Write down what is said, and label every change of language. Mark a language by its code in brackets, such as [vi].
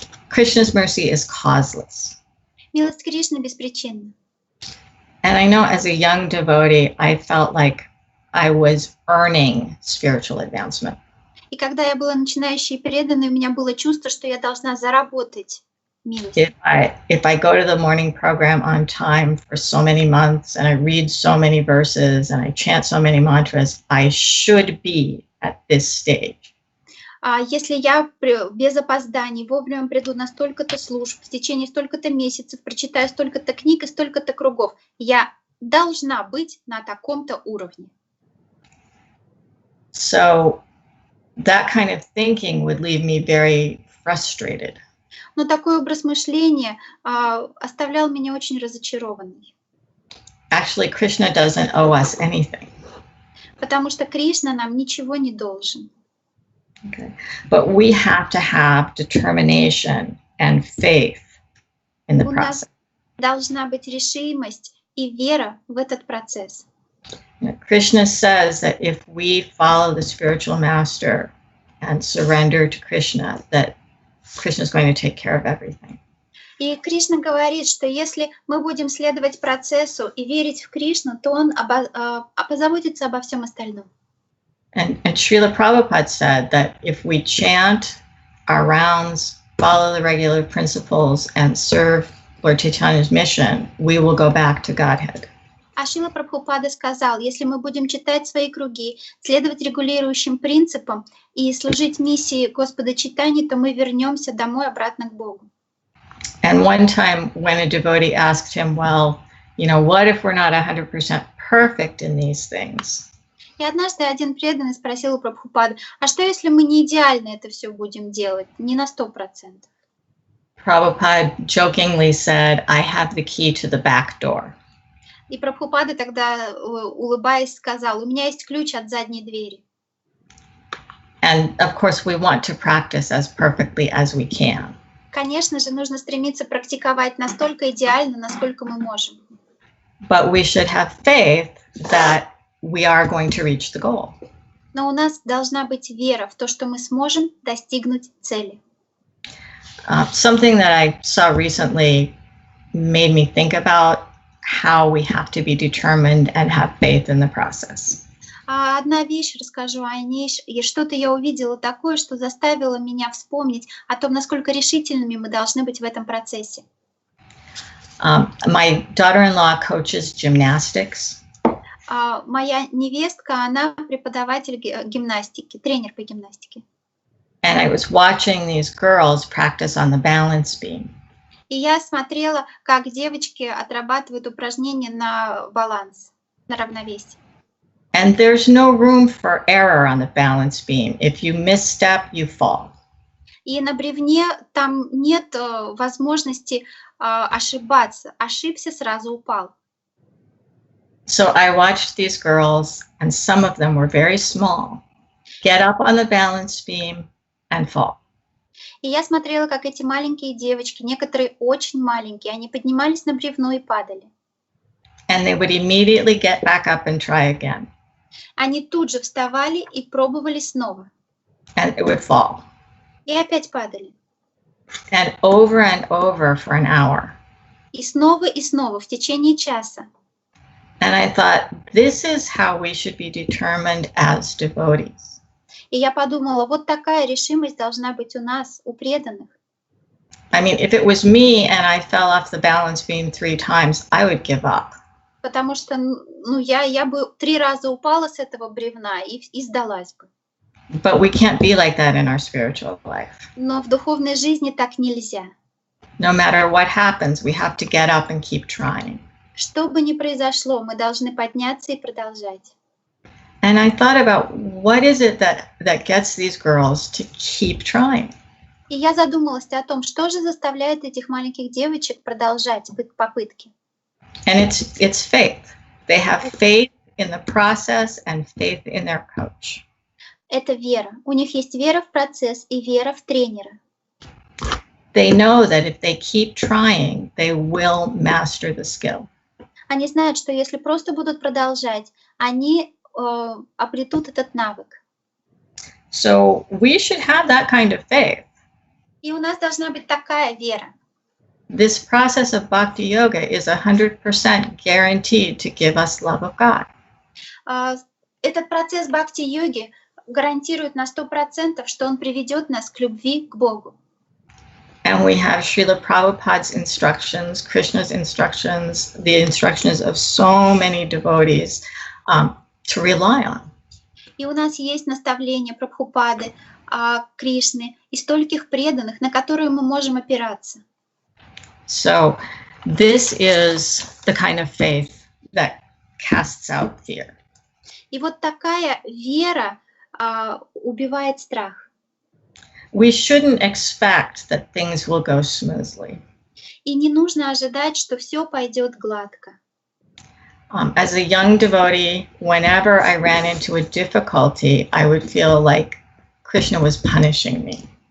[en] Krishna's mercy is causeless. [ru] Милость Кришны беспричинна. [en] And I know as a young devotee, I felt like I was earning spiritual advancement. [ru] И когда я была начинающей преданной, у меня было чувство, что я должна заработать милость. [en] If I go to the morning program on time for so many months and I read so many verses and I chant so many mantras, I should be at this stage. [ru] А если я без опозданий вовремя приду на столько-то служб, в течение столько-то месяцев, прочитаю столько-то книг и столько-то кругов, я должна быть на таком-то уровне. [en] So that kind of thinking would leave me very frustrated. [ru] Но такой образ мышления оставлял меня очень разочарованной. [en] Actually, Krishna doesn't owe us anything. [ru] Потому что Кришна нам ничего не должен. [en] Okay. But we have to have determination and faith in the [ru] У нас [en] process. [ru] должна быть решимость и вера в этот процесс. [en] Krishna says that if we follow the spiritual master and surrender to Krishna, that Krishna is going to take care of everything. [ru] И Кришна говорит, что если мы будем следовать процессу и верить в Кришну, то Он позаботится обо всем остальном. [en] And Srila Prabhupada said that if we chant our rounds, follow the regular principles, and serve Lord Chaitanya's mission, we will go back to Godhead. [ru] А Шрила Прабхупада сказал, если мы будем читать свои круги, следовать регулирующим принципам и служить миссии Господа Чайтаньи, то мы вернемся домой обратно к Богу. [en] And one time when a devotee asked him, well, you know, what if we're not 100% perfect in these things? [ru] И однажды один преданный спросил у Прабхупады, а что если мы не идеально это все будем делать, не на 100%? [en] Prabhupada jokingly said, I have the key to the back door. [ru] И Прабхупада тогда, улыбаясь, сказал, у меня есть ключ от задней двери. [en] And of course, we want to practice as perfectly as we can. [ru] Конечно же, нужно стремиться практиковать настолько идеально, насколько мы можем. [en] But we should have faith that we are going to reach the goal. [ru] Но у нас должна быть вера в то, что мы сможем достигнуть цели. [en] Something that I saw recently made me think about how we have to be determined and have faith in the process. [ru] Одна вещь расскажу о ней, и что-то я увидела такое, что заставило меня вспомнить о том, насколько решительными мы должны быть в этом процессе. [en] My daughter-in-law coaches gymnastics. [ru] Моя невестка, она преподаватель гимнастики, тренер по гимнастике. [en] And I was watching these girls practice on the balance beam. [ru] И я смотрела, как девочки отрабатывают упражнения на баланс, на равновесие. [en] And there's no room for error on the balance beam. If you misstep, you fall. [ru] И на бревне там нет возможности ошибаться. Ошибся, сразу упал. [en] So I watched these girls, and some of them were very small, get up on the balance beam and fall. [ru] И я смотрела, как эти маленькие девочки, некоторые очень маленькие, они поднимались на бревно и падали. [en] And they would immediately get back up and try again. [ru] Они тут же вставали и пробовали снова. [en] And it would fall. [ru] И опять падали. [en] And over for an hour. [ru] И снова в течение часа. [en] And I thought, this is how we should be determined as devotees. [ru] И я подумала, вот такая решимость должна быть у нас, у преданных. [en] I mean, if it was me and I fell off the balance beam 3 times, I would give up. [ru] Потому что, я бы 3 раза упала с этого бревна и сдалась бы. [en] But we can't be like that in our spiritual life. [ru] Но в духовной жизни так нельзя. [en] No matter what happens, we have to get up and keep trying. [ru] Что бы ни произошло, мы должны подняться и продолжать. [en] And I thought about what is it that gets these girls to keep trying. [ru] И я задумалась о том, что же заставляет этих маленьких девочек продолжать попытки. [en] And it's faith. They have faith in the process and faith in their coach. [ru] Это вера. У них есть вера в процесс и вера в тренера. [en] They know that if they keep trying, they will master the skill. [ru] Они знают, что если просто будут продолжать, они обретут этот навык. [en] So we should have that kind of faith. [ru] И у нас должна быть такая вера. [en] This process of bhakti-yoga is 100% guaranteed to give us love of God. [ru] Этот процесс бхакти-йоги гарантирует на 100%, что он приведет нас к любви к Богу. [en] And we have Srila Prabhupada's instructions, Krishna's instructions, the instructions of so many devotees to rely on. [ru] И у нас есть наставления Прабхупады, Кришны и стольких преданных, на которые мы можем опираться. [en] So this is the kind of faith that casts out fear. [ru] И вот такая вера убивает страх. [en] We shouldn't expect that things will go smoothly. [ru] И не нужно ожидать, что все пойдет гладко. [en] As a young devotee, whenever I ran into a difficulty, I would feel like Krishna was punishing me.